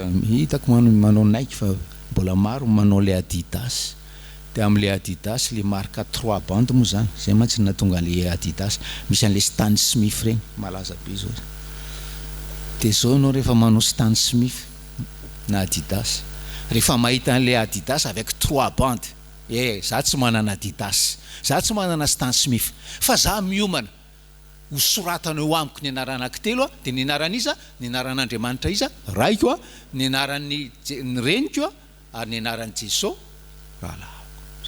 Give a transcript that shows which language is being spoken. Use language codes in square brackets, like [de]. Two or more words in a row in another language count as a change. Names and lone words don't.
[mg] Hitako manao Nike fa mbola maro manao le Adidas. Dia amin'le Adidas le marka 3 bandes moa zany, zay mantsy natonga le Adidas. Misy an'le Stan Smith regny malaza be zao. Dia zao anao rehefa manao Stan Smith na Adidas, rehefa mahita an'le Adidas [fr] avec 3 bandes, [mg] za tsy manana Adidas, za tsy manana Stan Smith, fa za miomana ho soratana eo amiko ny anarana anankitelo dia ny anaran'iza, ny anaran'Andriamanitra iza raiko ny anaran'ny reniko ary ny anaran'ny Jesosy rahalahako.